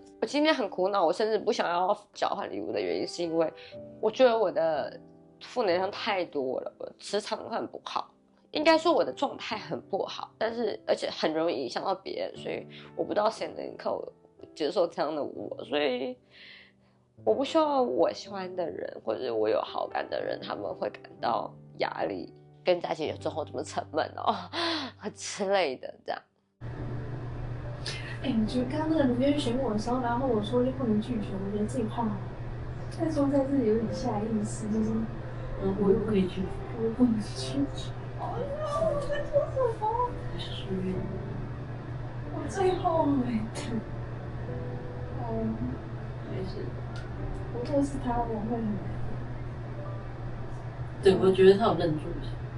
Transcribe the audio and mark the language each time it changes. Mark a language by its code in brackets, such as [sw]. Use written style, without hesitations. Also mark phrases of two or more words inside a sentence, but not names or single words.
[zh] 我今天很苦惱，我甚至不想要交換禮物的原因，是因為我覺得我的負能量太多了，我磁場很不好。應該說我的狀態很不好，而且很容易影響到別人，所以我不知道誰能夠接受這樣的我，所以我不希望我喜歡的人或者我有好感的人他們會感到壓力，跟在一起之後這麼沉悶哦之類的這樣。我覺得剛剛那個如願選我的時候，然後我說就不能拒絕，我覺得這一塊再說在這裡有點下意識，就是我又不可以拒絕，我又不能拒絕。哎呀，我在做什麼？我最後悔的。沒事。如果是他，我會很。对，我覺得他有愣住一下。